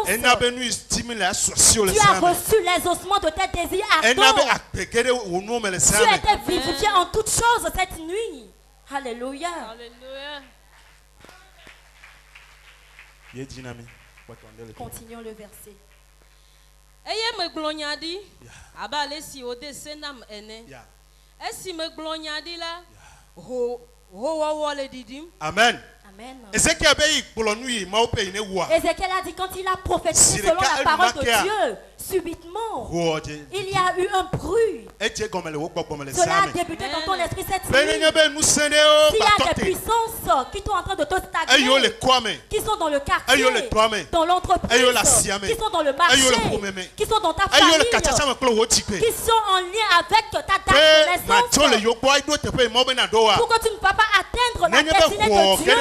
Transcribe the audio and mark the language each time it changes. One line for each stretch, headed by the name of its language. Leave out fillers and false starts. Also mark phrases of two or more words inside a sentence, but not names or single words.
French: Tu as reçu les ossements de tes désirs ardents. Tu as été vivifié en toutes choses cette nuit. Alléluia. Continuons le verset.
Ewe: Eye me glonyadi abale si ode senam ene. Esi me glonyadi la ho le didim. Amen. Amen.
French: Ézéchiel a dit quand il a prophétisé selon la parole de Dieu, subitement, il y a eu un bruit. Cela a débuté dans ton esprit cette nuit. S'il y a des puissances qui sont en train de te stagner, qui sont dans le quartier, dans l'entreprise, qui sont dans le marché, qui sont dans ta famille, qui sont en lien avec ta date de naissance, pour que tu ne vas pas atteindre la destinée de Dieu.